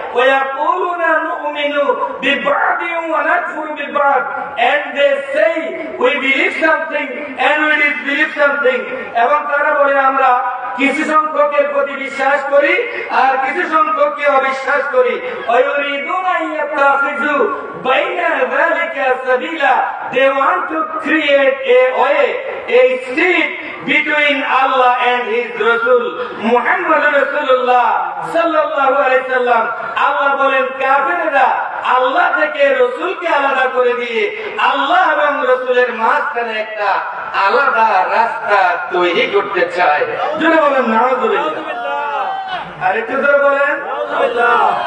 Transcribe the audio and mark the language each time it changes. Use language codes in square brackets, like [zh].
[ar] ওয়া ইয়াকুলুনা নুমিনু বিবাদিন ওয়া নাকফুরু বিবাদ, [en] and they say we believe something and we disbelieve something, [bn] এবং তারা বলে আমরা কিছু সংখ্যকের প্রতি বিশ্বাস করি আর কিছু সংখ্যককে অবিশ্বাস করি। [ar] ওয়ায়ুরিদুনা ইয়াতাখিযু বাইনা যালিকা সাবিলা, [en] they want to create a way, a street between Allah and his Rasul Muhammad Rasulullah sallallahu alaihi wasallam। [bn] আল্লাহ বলেন কাফেররা আল্লাহ থেকে রাসূলকে আলাদা করে দিয়ে আল্লাহ এবং রাসূলের মাঝখানে একটা আলাদা রাস্তা তৈরি করতে চায়। জোরে বলেন নাউযুবিল্লাহ। আর একটু জোরে বলেন নাউযুবিল্লাহ।